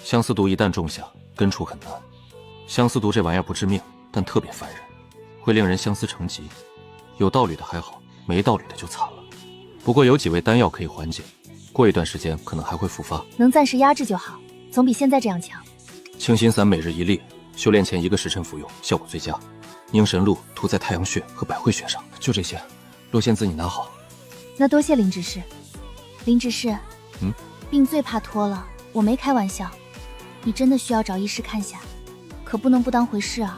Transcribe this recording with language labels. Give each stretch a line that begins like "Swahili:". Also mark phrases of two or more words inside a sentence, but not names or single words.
Chinese: 相思毒一旦種下，根除很難。相思毒這玩意兒不致命，但特別煩人，會令人相思成疾。有道理的還好，沒道理的就慘了。不過有幾味丹藥可以緩解，過一段時間可能還會復發。能暫時壓制就好，總比現在這樣強。清心散每日1粒，修煉前1個時辰服用，效果最佳。凝神露塗在太陽穴和百會穴上，就這些。洛仙子你拿好。那多謝林執事。林執事，病最怕拖了，我沒開玩笑。你真的需要找医师看下，可不能不当回事啊。